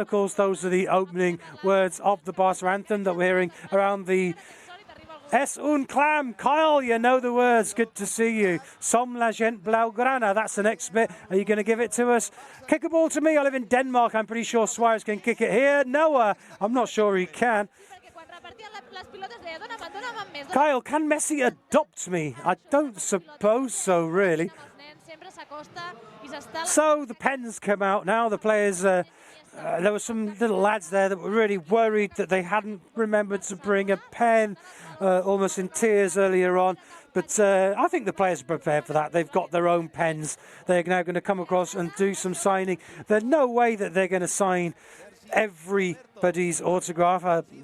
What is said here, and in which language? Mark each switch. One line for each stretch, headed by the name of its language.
English: Of course, those are the opening words of the Barca anthem that we're hearing around the Es un clam. Kyle, you know the words. Good to see you.
Catalan: Som la gent blaugrana.
English: That's the next bit. Are you going to give it to us? Kick a ball to me. I live in Denmark. I'm pretty sure Suarez can kick it here. Noah, I'm not sure he can.
Catalan: perquè quan repartien les pilotes deia dona'm més.
English: Kyle, can Messi adopt me? I don't suppose so, really.
Catalan: Els nens sempre s'acosta i s'està...
English: So the pens come out now. The players, there were some little lads there that were really worried that they hadn't remembered to bring a pen, almost in tears earlier on. But I think the players are prepared for that. They've got their own pens. They're now going to come across and do some signing. There's no way that they're going to sign everybody's autograph.